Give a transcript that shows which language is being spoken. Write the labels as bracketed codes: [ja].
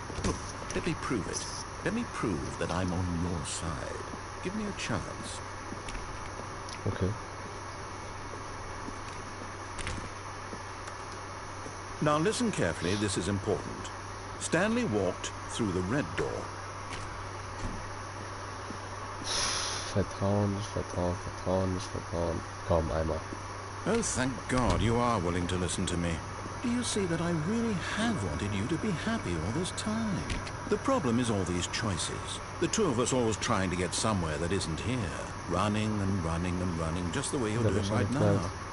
[en] Look, let me prove it. Let me prove that I'm on your side. Give me a chance. Okay. Now listen carefully, this is important. Stanley walked through the red door. [de] Vertrauen, nicht vertrauen, vertrauen, nicht vertrauen. Komm, einmal. [en] Oh, thank God you are willing to listen to me. Do you see that I really have wanted you to be happy all this time? The problem is all these choices. The two of us always trying to get somewhere that isn't here. Running and running and running, just the way you're doing right now.